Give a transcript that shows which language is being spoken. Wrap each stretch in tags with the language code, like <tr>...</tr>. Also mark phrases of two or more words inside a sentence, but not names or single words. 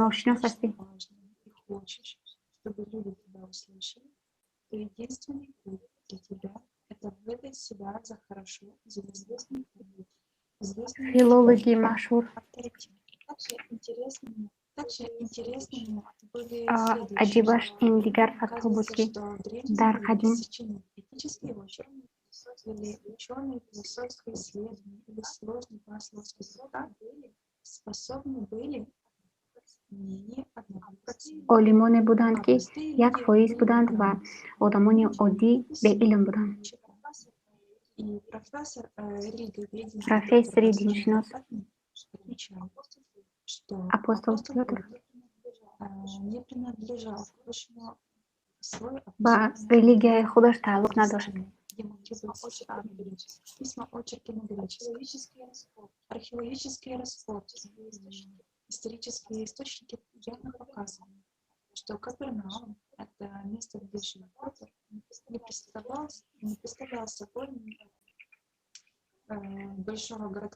<tg>ношинос</tg> <ru>то,</ru> <tg>ҳастӣ,</tg> <ru>что важно, и хочешь, чтобы люди тебя услышали, то единственный путь для тебя — это выдать себя за хорошо известный</ru> <tg>филологи маъшур</tg> <ru>авторитет. Также интересными были следующие,</ru> <tg>аҷибаш ин</tg> <ru>что</ru> <tg>дигар фактҳо буд,</tg> <ru>оказывается,</ru> <tg>ки</tg> <ru>что в древнем</ru> <tg>дар</tg> <ru>мире</ru> <tg>қадим</tg> <ru>сочинить этические очерки или ученые философские исследования или сложный богословский трактат способны были менее 1%.</ru> <tg>олимоне буданд,</tg> <ru>А</ru> <tg>ки</tg> <ru>простые</ru> <tg>1%</tg> <ru>люди</ru> <tg>буданд</tg> <ru>были</ru> <tg>ва</tg> <ru>грамотны,</ru> <tg>одамони оддӣ беилм буданд.</tg> <ru>И профессор религиоведения</ru> <tg>Профессори</tg> <ru>доктор</ru> <tg>диншинос</tg> <ru>отмечает, что апостол апостол Пётр Петр не принадлежал к высшему слою</ru> <tg>ба</tg> <ru>образованных</ru> <tg>религияи</tg> <ru>людей</ru> <tg>худош тааллуқ надошт.</tg> <ru>Палестины, где могли быть письма, очерки на греческом, археологические раскопки, исторические источники явно показывают, что Капернаум — это место, где жил Петр, не представлял собой большого городка.</ru>